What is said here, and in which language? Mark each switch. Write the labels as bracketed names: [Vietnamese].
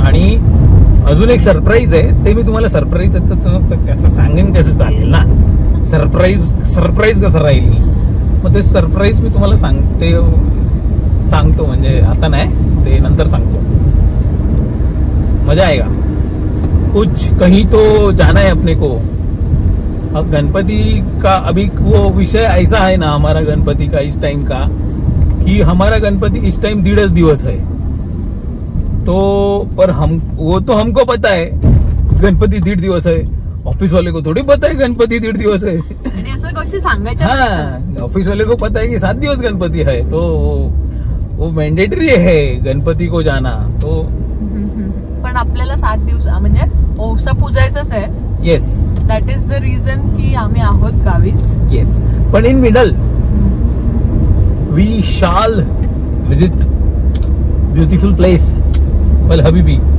[Marathi] आणि अजून एक सरप्राईज आहे. ते मी तुम्हाला सरप्राईज कसं सांगेन कसं चालेल ना. सरप्राईज कसं राहील. मग ते सरप्राईज मी तुम्हाला सांगतो म्हणजे आता नाही ते नंतर सांगतो. [Hindi] मजा आएगा. कुछ कहीं तो जाना है अपने को. अब गणपति का अभी वो विषय ऐसा है ना हमारा गणपति का इस टाइम का कि हमारा गणपति इस टाइम 1.5 दिवस है. तो पर वो तो हमको पता है गणपति 1.5 दिवस है. ऑफिस वाले को थोड़ी पता है गणपति 1.5 दिवस है. [Marathi] ऐसा गोष्टी सांगायच्या. [Hindi] हाँ, ऑफिस वाले को पता है कि 7 दिवस गणपति है. तो वो मैंडेटरी है गणपति को जाना. तो [Marathi] पण आपल्याला 7 दिवस म्हणजे ओवसा पूजायचंच आहे. [English] Yes. That is the reason [Marathi] की आम्ही आहोत गावीच. [English] Yes. पण in middle we shall visit beautiful place well हबीबी.